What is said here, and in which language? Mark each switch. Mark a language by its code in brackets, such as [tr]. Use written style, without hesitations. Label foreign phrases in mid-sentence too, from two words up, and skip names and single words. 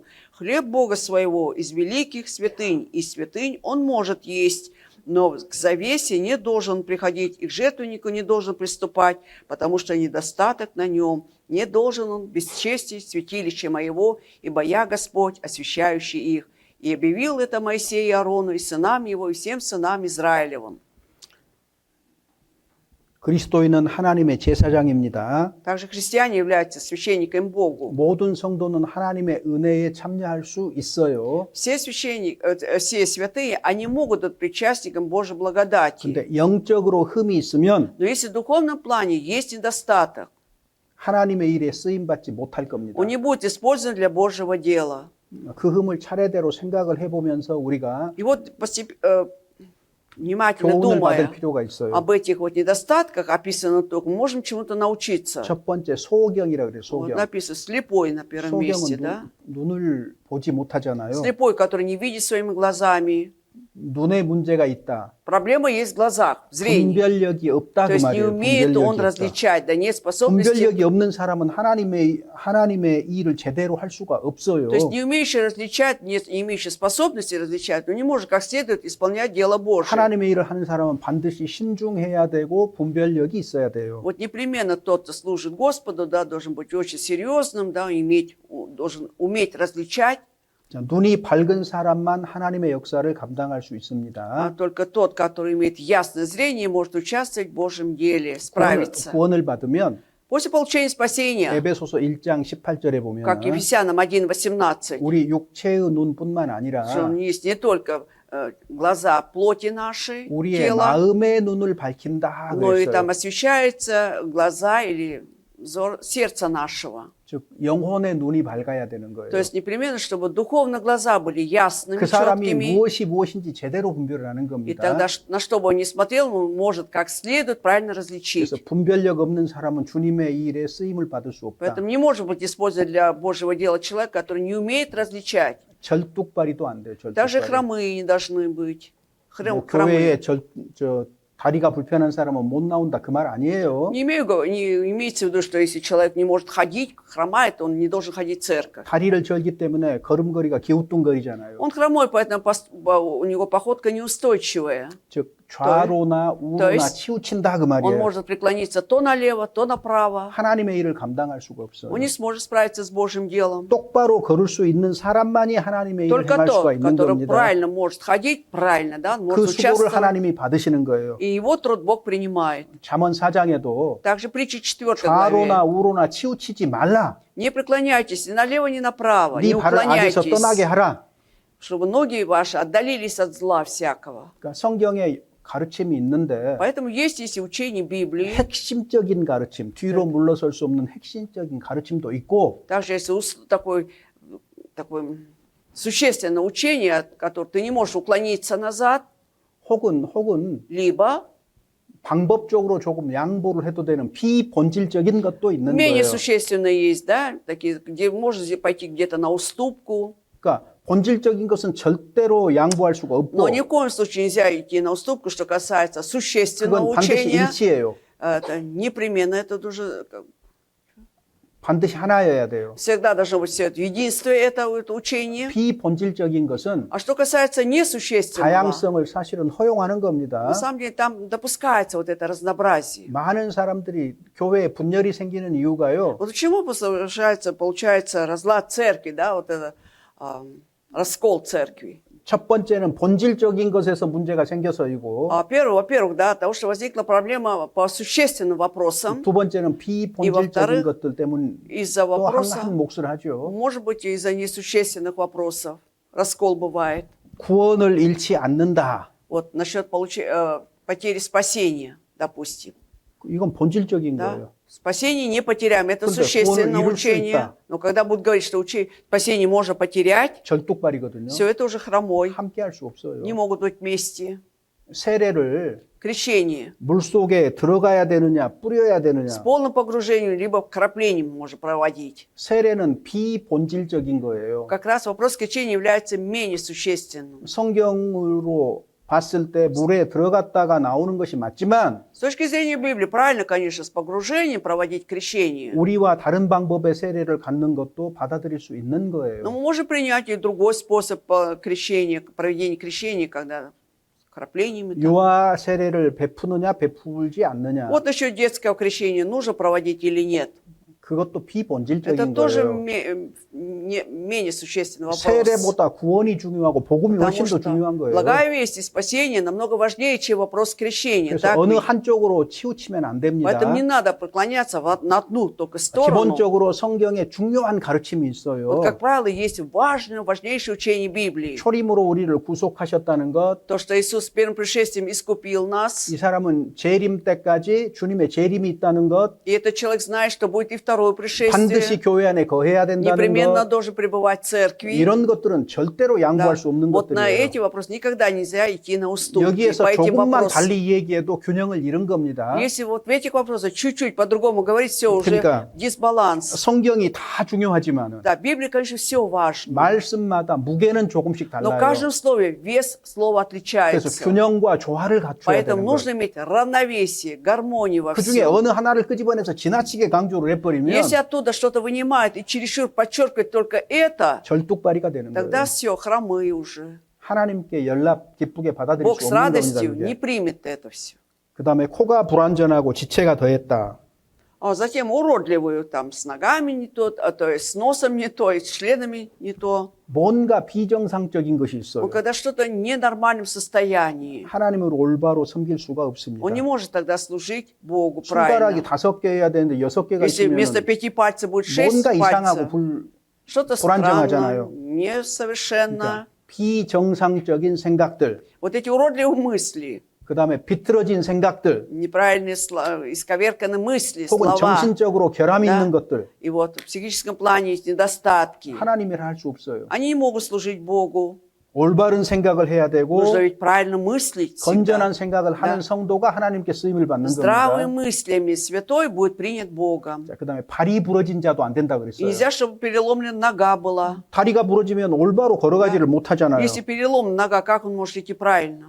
[ru] Хлеб Бога своего из великих святынь, и святынь он может есть, но к завесе не должен приходить, и к жертвеннику не должен приступать, потому что недостаток на нем. Не должен он бесчестить святилище моего, ибо я Господь, освящающий их. И объявил это Моисею и Аарону, и сынам его, и всем сынам Израилевым». [ko] 그리스도인은 하나님의 제사장입니다. [ru] Также христиане являются священниками Богу. [ko] 모든 성도는 하나님의 은혜에 참여할 수 있어요. [ru] Все все святые, они могут быть причастником Божьей благодати. [ko] 근데 영적으로 흠이 있으면 [ru] Но если в духовном плане есть недостаток, [ko] 하나님의 일에 쓰임 받지 못할 겁니다. [ru] он не будет использован для Божьего дела. [ko] 그 흠을 차례대로 생각을 해보면서 우리가 [ru] И вот внимательно [ko] 교훈을 받을 [ru] думая [ko] 필요가 있어요. [ru] об этих вот недостатках, описанных только, мы можем чему-то научиться. [ko] 첫 번째 소경이라 그래요. [ru] Вот [ko] 소경. [ru] написано слепой на первом месте, [ko] 소경은 [ru] да? [ko] 눈을 보지 못하잖아요. [ru] Слепой, который не видит своими глазами. [ko] 눈에 문제가 있다. [ru] Проблема есть в глазах, в зрении. [ko] 분별력이 없다 [ru] То [ko] 그 [ru] есть не [ko] 말이에요. [ru] умеет он [ko] 분별력이 없다. [ru] различать, да нет способности. [ko] 분별력이 없는 사람은 하나님의 일을 제대로 할 수가 없어요. [ru] То есть не умеющий различать, не имеющий способности различать, но не может как следует исполнять дело Божие. [ko] 하나님의 일을 하는 사람은 반드시 신중해야 되고 분별력이 있어야 돼요. [ru] Вот непременно тот, кто служит Господу, да, должен быть очень серьезным, да, должен уметь различать. [ko] 자, 눈이 밝은 사람만 하나님의 역사를 감당할 수 [ru] А [ko] 있습니다. [ru] только тот, который имеет ясное зрение, может участвовать в Божьем деле, справиться. [ko] 구원을 받으면 [ru] После получения спасения, [ko] 에베소서 1장 18절에 보면 [ru] как Ефесянам 1:18, [ko] 우리 육체의 눈뿐만 아니라 [ru] что он есть не только глаза плоти нашей, [ko] 우리의 [ru] тела, [ko] 마음의 눈을 밝힌다 [ru] но и [ko] 그랬어요. [ru] там освещаются глаза или взор сердца нашего. [ko] 즉 영혼의 눈이 밝아야 되는 거예요. [ru] То есть непременно, чтобы духовно глаза были ясными, [ko] 그 사람이 [ru] четкими. [ko] 무엇이 무엇인지 제대로 분별을 하는 [ru] И [ko] 겁니다. [ru] тогда, на что бы он ни смотрел, он может как следует правильно различить. [ko] 그래서 분별력 없는 사람은 주님의 일에 쓰임을 받을 수 없다. [ru] Поэтому не может быть использован для Божьего дела человек, который не умеет различать. [ko] 절뚝발이도 안 돼요. [ru] Даже [ko] 절뚝발이. [ru] хромые не должны быть. [ko] 뭐 [ru] Хромые. [ko] 교회에 다리가 불편한 사람은 못 на온다 그 말 아니에요. [ru] Не имеется в виду, что если человек не может ходить, хромает, он не должен ходить в церковь. [ko] 다리를 절기 때문에 걸음걸이가 기우뚱거리잖아요. [ru] Он хромой, поэтому у него походка неустойчивая. [ko] 즉 좌로나 우로나 [ru] есть [ko] 치우친다 그 [ru] Он [ko] 말이에요. [ru] может преклониться то налево, то направо. [ko] 하나님의 일을 감당할 수가 없어요. [ru] Он не сможет справиться с Божьим делом. [ko] 똑바로 걸을 수 있는 사람만이 하나님의 일을 [ru] Только [ko] 행할 수가 [ru] тот, [ko] 있는 [ru] который [ko] 겁니다. [ru] правильно может ходить, правильно, да, он [ko] 그 [ru] может [ko] 수고를 [ru] участвовать. [ko] 하나님이 받으시는 거예요. [ru] И его труд Бог принимает. [ko] 잠언 4장에도 [ru] Также притча 4 [ko] 좌로나 [ru] главе. [ko] 우로나 치우치지 말라. [ru] Не преклоняйтесь ни налево, ни направо. [ko] 네 [ru] Не [ko] 발을 악에서 [ru] уклоняйтесь, [ko] 떠나게 하라. [ru] чтобы ноги ваши отдалились от зла всякого. [ko] 그러니까 성경에 가르침이 있는데 [ru] Поэтому есть учение Библии. [ko] 핵심적인 가르침, 뒤로 물러설 수 없는 핵심적인 가르침도 있고 [ru] Также есть такое существенное учение, от которого ты не можешь уклониться назад, [ko] 혹은 [ru] либо [ko] 방법적으로 조금 양보를 해도 되는 비본질적인 것도 있는 [ru] менее [ko] 거예요. [ru] существенные есть, да, такие, где можно пойти где-то на уступку. [ko] 그러니까 본질적인 것은 절대로 양보할 수가 없고 [ru] Но ни в коем случае нельзя идти на уступку, что касается существенного [ko] 그건 반드시 [ru] учения. [ko] 일치예요. [ru] Это непременно, это уже [ko] 반드시 하나여야 돼요. [ru] всегда должно быть все это единствие, это учение. [ko] 비본질적인 것은 [ru] А что касается несущественного, [ko] 다양성을 사실은 허용하는 겁니다. [ru] на самом деле там допускается вот это разнообразие. [ko] 많은 사람들이 교회에 분열이 생기는 이유가요. [ru] Вот почему получается разлад церкви, да, вот это раскол церкви. [ko] 첫 번째는 본질적인 것에서 문제가 생겨서이고 [ru] Во-первых, да, от того, что возникла проблема по существенным вопросам, [ko] 두 번째는 비본질적인 [ru] во-вторых, [ko] 것들 때문에 [ru] из-за [ko] 또 [ru] вопроса, [ko] 한 몫을 하죠. [ru] может быть, из-за несущественных вопросов раскол бывает. [ko] 구원을 잃지 않는다. [ru] Вот насчет потери спасения, допустим. [ko] 이건 본질적인 [ru] Да? [ko] 거예요. [ru] Спасение не потеряем, это [ko] 근데 [ru] существенное [ko] 구원을 잃을 수 [ru] учение. [ko] 있다. [ru] Но когда будут говорить, что спасение можно потерять, [ko] 절뚝발이거든요. [ru] все это уже хромой, [ko] 함께 할 수 없어요. [ru] не могут быть вместе. [ko] 세례를 [ru] Крещение [ko] 물속에 들어가야 되느냐 뿌려야 [ru] с [ko] 되느냐. [ru] полным погружением, либо краплением можно проводить. [ko] 세례는 비본질적인 거예요. [ru] Как раз вопрос крещения является менее существенным. [ko] 성경으로 봤을 때 물에 들어갔다가 나오는 것이 맞지만 [ru] С точки зрения Библии, правильно, конечно, с погружением проводить крещение. [ko] 우리와 다른 방법의 세례를 갖는 것도 받아들일 수 있는 [ru] Но [ko] 거예요. [ru] мы можем принять и другой способ крещения, проведения крещения, когда краплениями. там. [ko] 유아 세례를 베푸느냐 베풀지 않느냐. [ru] Вот насчет детского крещения, нужно проводить или нет. [ko] 그것도 [ru] Это [ko] 비본질적인 [ru] тоже [ko] 거예요. [ru] менее существенный вопрос. [ko] 세례보다 구원이 중요하고 복음이 [ru] Потому [ko] 훨씬 더 [ru] что [ko] 중요한 거예요. [ru] благая весть и спасение намного важнее, чем вопрос крещения. [ko] 그래서 [ru] Так [ko] 어느 [ru] ведь? [ko] 한쪽으로 치우치면 안 됩니다. [ru] Поэтому не надо преклоняться на одну только сторону. [ko] 기본적으로 성경에 중요한 가르침이 있어요. [ru] Вот, как правило, есть важнейшее учение Библии. [ko] 초림으로 우리를 구속하셨다는 것, [ru] То, что Иисус с первым пришествием искупил нас. [ko] 이 사람은 재림 때까지 주님의 재림이 있다는 것, [ru] И этот человек знает, что будет и второе пришествие. [ko] 반드시 교회 안에 거해야 된다는 [ru] Непременно [ko] 것, [ru] должен пребывать в церкви. [ko] 이런 것들은 절대로 양보할 [ru] Да. [ko] 수 없는 [ru] Вот на [ko] 것들이에요. [ru] эти вопросы никогда нельзя идти на уступки [ko] 여기에서 [ru] по этим [ko] 조금만 [ru] вопросам. [ko] 달리 얘기해도 균형을 잃은 겁니다. [ru] Если вот в этих вопросах чуть-чуть по-другому говорить, все уже [ko] 그러니까 [ru] дисбаланс. [ko] 성경이 다 중요하지만 [ru] Да, Библия, конечно, все важно. [ko] 말씀마다 무게는 조금씩 [ru] Но в [ko] 달라요. [ru] каждом слове вес слова [ko] 그래서 [ru] отличается. [ko] 균형과 조화를 갖춰야 [ru] Поэтому [ko] 되는 [ru] нужно [ko] 거예요. [ru] иметь равновесие, гармонию во [ko] 그 중에 [ru] всем. [ko] 어느 하나를 끄집어내서 지나치게 강조를 해버리면 [ru] Если оттуда что-то вынимает и чересчур подчеркивает только это, [ko] 절뚝발이가 되는 [ru] тогда [ko] 거예요. [ru] все, хромы уже. [ko] 하나님께 연락 기쁘게 받아들일 [ru] Бог [ko] 수 [ru] с [ko] 없는 [ru] радостью [ko] 겁니다. [ru] не примет это все. [ko] 그 다음에 코가 불완전하고 지체가 더했다. [ru] А затем уродливую там с ногами не то, то есть с носом не то, и с членами не то. [ko] 뭔가 비정상적인 것이 있어요. [ru] Вот когда что-то в ненормальном состоянии, [ko] 하나님을 올바로 섬길 수가 없습니다. [ru] он не может тогда служить Богу [ko] 손가락이 [ru] правильно. [ko] 5개여야 되는데 6개가 [ru] Если [ko] 있으면 [ru] вместо 5 пальцев будет 6 [ko] 뭔가 이상하고 [ru] пальцев, что-то [ko] 불안정하잖아요. [ru] странно, несовершенно. [ko] 비정상적인 생각들, [ru] Вот эти уродливые мысли, [ko] 그 다음에 비틀어진 생각들, [ru] неправильные, исковерканные мысли, [ko] 혹은 [ru] слова. [ko] 정신적으로 결함이 [ru] Да. [ko] 있는 것들, [ru] И вот в психическом плане есть недостатки. [ko] 하나님이라 할 수 없어요. [ru] Они не могут служить Богу. [ko] 올바른 생각을 해야 되고 [ru] Нужно ведь правильно мыслить всегда. [ko] 건전한 생각을 하는 [ru] Да. [ko] 성도가 하나님께 쓰임을 받는 [ru] Здравыми [ko] 겁니다. [ru] мыслями святой будет принят Богом. [ko] 자, 그다음에 발이 부러진 자도 안 된다 [ru] И [ko] 그랬어요. [ru] нельзя, чтобы переломлена нога была. [ko] 다리가 부러지면 올바로 걸어가지를 못하잖아요. [ru] Если перелом нога, как он может идти правильно?